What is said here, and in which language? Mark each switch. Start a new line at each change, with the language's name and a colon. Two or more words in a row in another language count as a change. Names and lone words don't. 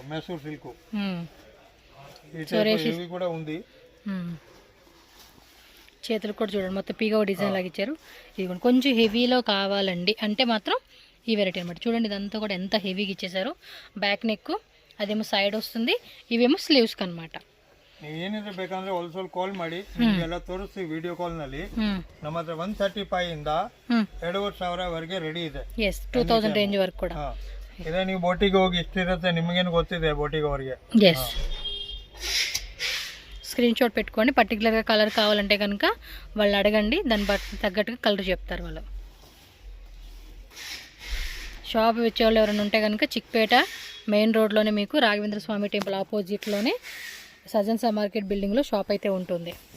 Telugu: మైసూర్ సిల్క్. ఈ సో టైపు హెవీ కూడా ఉంది. చేతులు కూడా చూడండి మొత్తం పీగా డిజైన్ లాగా ఇచ్చారు. ఇది కూడా కొంచెం హెవీలో కావాలండి అంటే మాత్రం ఈ వెరైటీ అనమాట. చూడండి ఇదంతా కూడా ఎంత హెవీగా ఇచ్చేసారు.
English: back neck
Telugu: అదేమో సైడ్ వస్తుంది, ఇవేమో స్లీవ్స్కి అనమాట.
Kannada: ಏನಿದ್ರೆ ಬೇಕಂದ್ರೆ ಹೋಲ್ಸೇಲ್ ಕಾಲ್ ಮಾಡಿ ನಿಮ್ಗೆ ಎಲ್ಲ ತೋರಿಸ್ತೀವಿ
English: video call
Kannada: ನಲ್ಲಿ. ನಮ್ಮ ಹತ್ರ 135 ಇಂದ 2,500 ವರೆಗೆ ರೆಡಿ ಇದೆ. ಎಸ್ 2000 ರೇಂಜ್ ವರೆಗೂ ಕೂಡ. ಇದೇ ನೀವು ಬೋಟಿಗೆ ಹೋಗಿ ಇಷ್ಟಿರುತ್ತೆ, ನಿಮಗೇನು ಗೊತ್ತಿದೆ ಬೋಟಿಗೆ ಅವರಿಗೆ.
English: yes, screen shot
Telugu: పెట్టుకోండి. పర్టికులర్గా కలర్ కావాలంటే కనుక వాళ్ళు అడగండి, దాన్ని బట్టి తగ్గట్టుగా కలర్ చెప్తారు వాళ్ళు. షాప్ వచ్చేవాళ్ళు ఎవరైనా ఉంటే కనుక చిక్పేట మెయిన్ రోడ్లోనే మీకు రాఘవేంద్ర స్వామి టెంపుల్ ఆపోజిట్లోనే సజన్సా మార్కెట్ బిల్డింగ్లో షాప్ అయితే ఉంటుంది.